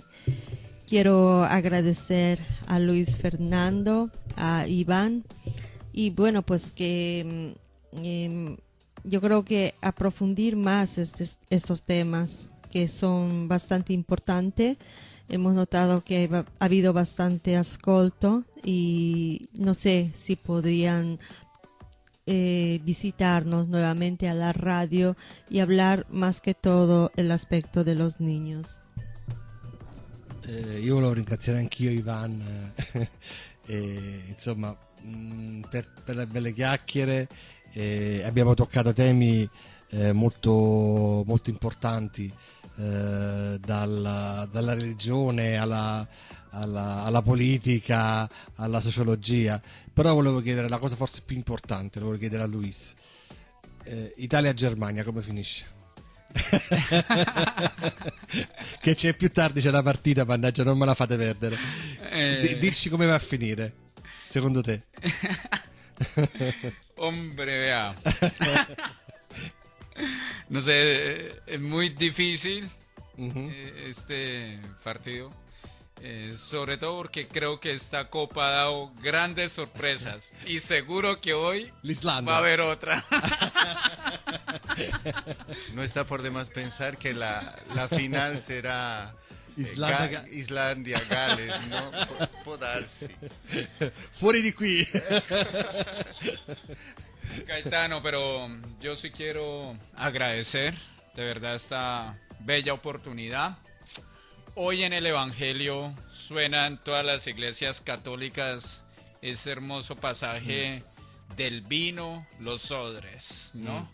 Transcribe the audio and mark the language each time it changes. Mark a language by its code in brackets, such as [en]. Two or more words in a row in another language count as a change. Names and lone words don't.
[es] Quiero agradecer a Luis Fernando, a Iván, y bueno, pues que yo creo que aprofundir más estos temas que son bastante importantes. Hemos notado que ha habido bastante ascolto y no sé si podrían visitarnos nuevamente a la radio y hablar más que todo el aspecto de los niños. [it] Io volevo ringraziare anch'io Ivan insomma per le belle chiacchiere. Abbiamo toccato temi molto, molto importanti, dalla religione alla politica, alla sociologia, però volevo chiedere la cosa forse più importante, lo volevo chiedere a Luis. Italia-Germania come finisce? Che c'è più tardi, c'è la partita, mannaggia, non me la fate perdere. Dici come va a finire secondo te? [es] Hombre, vea. No sé, es muy difícil este partido. Sobre todo porque creo que esta copa ha dado grandes sorpresas y seguro que hoy [it] L'Islanda. [es] va a haber otra. No está por demás pensar que la final será Islandia, Gales, ¿no? [it] Può darsi. Fuori di qui. [es] Gaetano, pero yo sí quiero agradecer de verdad esta bella oportunidad. Hoy en el Evangelio suena en todas las iglesias católicas ese hermoso pasaje del vino, los odres, ¿no?